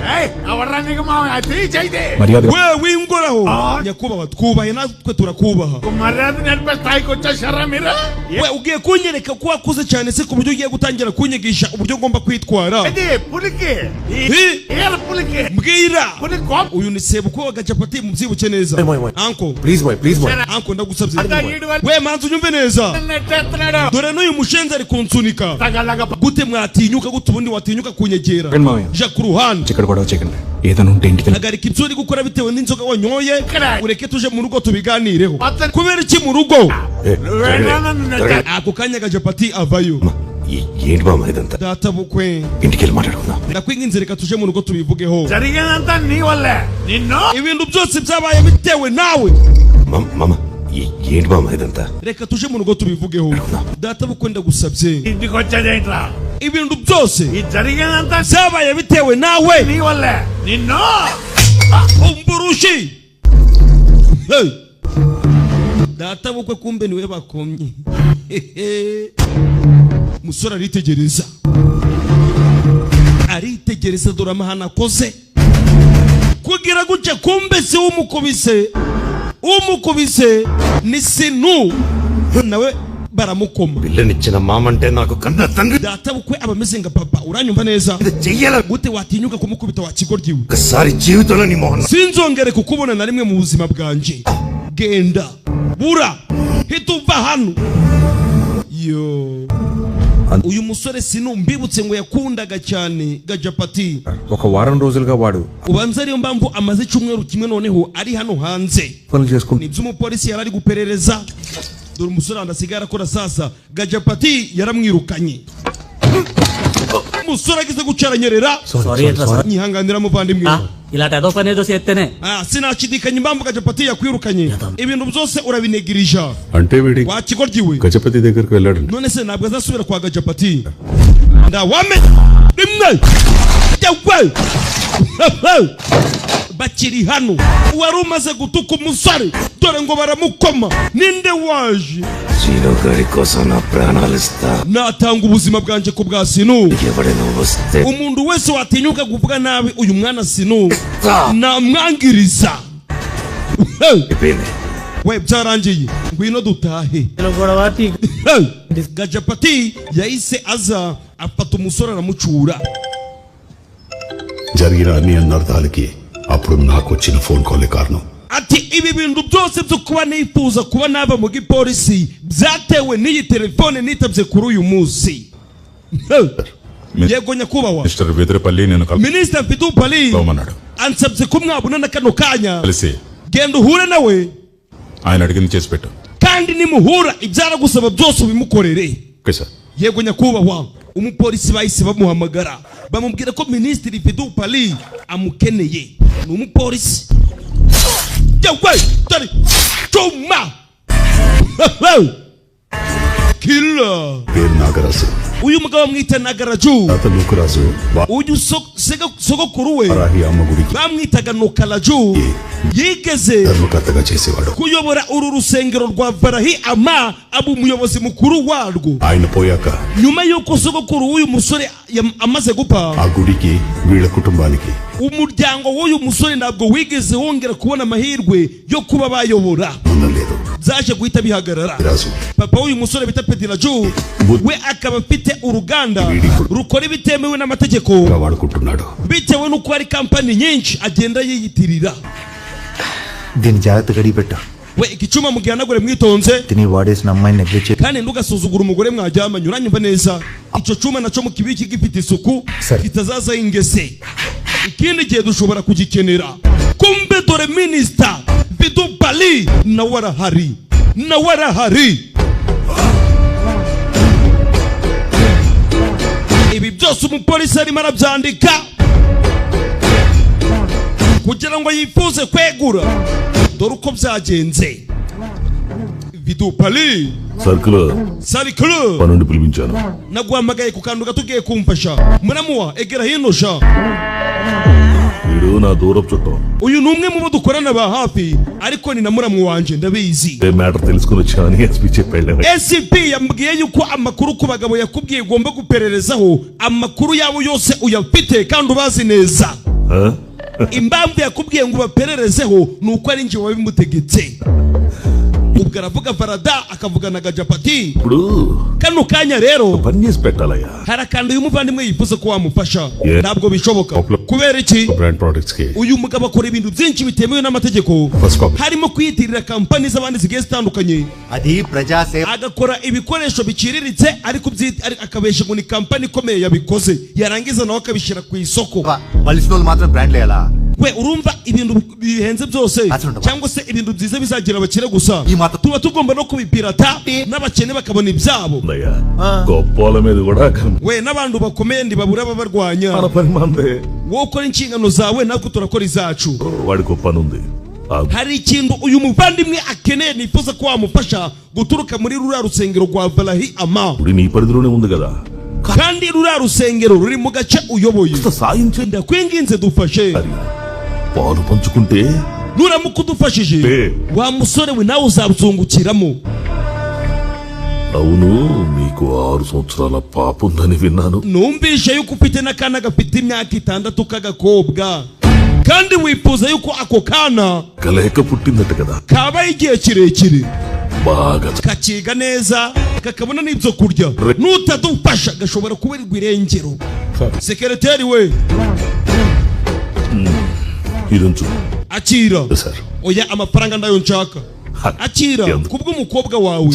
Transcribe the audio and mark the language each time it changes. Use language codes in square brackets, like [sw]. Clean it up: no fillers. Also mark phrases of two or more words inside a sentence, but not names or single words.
[rw] We wingoraho nyakubaha twubahe natwe turakubaha. We ugiye kunyereka ko wakuze cyane se ku buryo ugiye gutangira kunyigisha uburyo ngomba kwitwara. Mbwira uyu ni sebuko agacapati mubyibuke neza. Uncle [en] please boy [rw] uncle ndagusabye. We manzi unyumve neza. Dore n'uyu mushenzi ari kunsunika. Gute mwatinyuka gute ubundi watinyuka kunyegera. Ja ku ruhande [te] చిక్కడ గొడవ చేయకండి ఏదైనా ఉంటే ఇంటికి [rw] nagarika ibyo uri gukora bitewe n'inzoga wanyoye. Ureke tuje mu rugo tubiganireho. Kubera iki mu rugo? Ako kanya gacapati avayo. [te] ఏంటి మామ ఇదంతా [rw] Data bukwe [te] ఇంటికి వెళ్ళి మాట్లాడుకుందాం. [rw] ndakwinginze reka tuje mu rugo tubivugeho. Ibintu byose byabaye bitewe nawe. [te] మామ ఏంటి మామ ఇదంతా [rw] Reka tuje mu rugo tubivugeho. Data bukwe ndagusabye. Ibintu byose byabaye bitewe nawe. Umburushi. Data bukwe kumbe niwe bakomye. Musora aritegereza dore amahana akoze kugira guce kumbe se umukubise ni sinu nawe baramukoma. [te] పిల్లనిచ్చిన మామంటే నాకు కన్న తండ్రి. [rw] Data bukwe abameze nga papa uranyumva neza. Gute watinyuka kumukubita wakigoryiwe. [te] ఒకసారి జీవితంలో నీ మొహం [rw] sinzongere kukubona na rimwe mu buzima bwanje. Genda bura hituva hano. Yo uyu musore sinu mbibutse ngo yakundaga cyane gajapati. [te] ఒక వారం రోజులుగా వాడు [rw] ubanza ariyo mpamvu amaze cyumweru kimwe noneho ari hano hanze. [te] పనులు చేసుకుంటూ [rw] Nibyo umupolisi yarari guperereza. Dore umusore andasigara akora sasa gajapati yaramwirukanye. Umusore agize gucaranyerera. Nyihanganira muvandimwe. [te] ఇలాంటి ఏదో పని ఏదో చేస్తేనే [rw] sinashidikanya impamvu gajapati yakwirukanye. Ibintu byose urabinegirija. [te] అంటే వీడి [rw] Wakigoryiwe. [te] గజపతి దగ్గరికి వెళ్ళాడు. [rw] None se ntabwo azasubira kwa gajapati. Ndawame rimwe bakiri hano wari umaze gutuka umusore dore ngo baramukoma. Ninde waje? [te] సీను గారి కోసం నా ప్రాణాలు ఇస్తా. [rw] natanga ubuzima bwanje ku bwa Sinu. [te] ఎవరైనా వస్తే [rw] umuntu wese watinyuka kuvuga nabi uyu mwana Sinu namwangiriza. We byarangiye ngwino dutahe. Gajapati yahise aza afata umusore aramucura. [te] జరిగిన అన్ని అనర్థాలకి అప్పుడు నాకు వచ్చిన ఫోన్ కాల్ కారణం. [rw] Ati ibi bintu byose byo kuba nifuza kuba naba mu gipolisi byatewe n'iyi telefone nitabye kuri uyu munsi. Yego nyakubahwa [te] మిస్టర్ వేదరపల్లి నేను [rw] Minister Vidupali [te] కలవమన్నాడు. [rw] ansabye ko mwabona na kano kanya [te] కలిసి [rw] genda uhure nawe [te] ఆయన అడిగింది చేసి పెట్టు. [rw] kandi nimuhura ibyara gusaba byose ubimukorere. [en] okay sir. [rw] Yego nyakubahwa umupolisi bahise bamuhamagara bamubwira ko Minister Vidupali amukeneye. Ni umupolisi. Yewe tari chuma killer [te] పేరు నాగరాజు. [rw] uyu mugabo mwita Nagaraju. [te] తాత నూకరాజు [rw] uyu sogokuru we [te] వారాహి అమ్మ గుడికి [rw] bamwitaga Nukalaju. Yigeze [te] ధర్మకర్తగా చేసేవాడు. [rw] kuyobora uru rusengero rwa Varahi Ama aba umuyobozi mukuru warwo. [te] ఆయన పోయాక [rw] Nyuma yuko sogokuru uyu musore amaze gupfa [te] ఆ గుడికి వీళ్ళ కుటుంబానికి [rw] umuryango w'uyu musore ntabwo wigeze wongera kubona amahirwe yo kuba bayobora. [te] లేదు. [rw] Zaje guhita bihagarara. [te] రాజు [rw] Papa w'uyu musore bita Pediraju we akaba afite uruganda rukora ibitemewe n'amategeko [te] వాడుకుంటున్నాడు. [rw] bitewe n'uko hari kampani nyinshi agenda yiyitirira. [te] దీని జాగ్రత్త గడిపెట్ట [rw] we igicuma mugihanagure mwitonze [te] తిని వాడేసిన అమ్మాయిని నెగ్లెక్ట్ [rw] kandi ntugasuzugura umugore mwaryamanye. uranyumva neza icyo cuma naco mukibiki gifite isuku kitazaza ingese. Ikindi gihe dushobora kugikenera. Kumbe dore Minister Vidupali nawe arahari. Ibi byose umupolisi arimo arabyandika kugira ngo yifuze kwegura. Dore uko byagenze. bidu pali sarikulu [te] పనుండి పిలిపించాను [rw] naguhamagaye ku kantu gato ugiye kumfasha muramuwa egera hino sha [te] వీడు నా దూరపు చుట్టం [rw] uyu ni umwe mu bo dukorana ba hafi ariko ni na muramu wanje ndabizi [te] మ్యాటర్ తెలుసుకుని వచ్చానని ఎస్పీ చెప్పాడు [rw] SCP yambwiye yuko amakuru ku bagabo yakubwiye ugomba gupererezaho amakuru yabo yose uyafite kandi ubazi neza impamvu yakubwiye ngo bapererezeho nuko ari nje wabimutegetse ubwo aravuga Farada akavuga na Gajapati kano kanya rero [te] పని చేసి పెట్టాలయ్యా [rw] harakanda uyu muvandimwe yifuza ko wamufasha ntabwo bishoboka kubera iki [en] brand products కి [rw] uyu mugabo akora ibintu byinshi bitemewe n'amategeko harimo kwiyitirira kampani z'abandi zigiye zitandukanye [te] అది ప్రజాసేవ [rw] agakora ibikoresho biciriritse ariko akabesha ngo ni kampani ikomeye yabikoze yarangiza nawe akabishyira ku isoko [te] బలిసిన వాళ్ళు మాత్రం బ్రాండ్లు వేయాలా [rw] we urumva ibintu bihenze byose cyangwa se ibintu byiza bizagira abakire gusa tuba tugomba no kubipirata n'abakene bakabona ibyabo [te] గొప్పల మీద కూడా [rw] we n'abantu bakomeye ntibabura babarwanya [te] పని మందే [rw] wowe ukora inshingano zawe natwe turakora izacu [te] వాడికి పని ఉంది [rw] hari ikintu uyu muvandimwe akeneye nifuza ko wamufasha guturuka muri ruriya rusengero rwa Valahi Ama [te] uri నీ పరిధిలోనే ఉంది కదా [rw] kandi ruriya rusengero ruri mu gace uyoboye ndakwinginze dufashe [te] పాలు పంచుకుంటే [rw] nuramuka udufashije wa musore we nawe uzabuzungukiramo [te] అవును మీకు 6 సంవత్సరాల పాప ఉందని విన్నాను [rw] numvishe yuko ufite n'akana gafite imyaka 6 k'agakobwa kandi wifuza yuko ako kana [te] కలయిక పుట్టిందట కదా [rw] kabaye igihe kirekire [te] బాగా [rw] kakiga neza kakabona n'ibyo kurya nutadufasha gashobora kuberwa irengero sekretari we [te] ఇరుంచు [rw] akira [te] సార్ [rw] oya amafaranga ndayo nshaka akira kubw'umukobwa wawe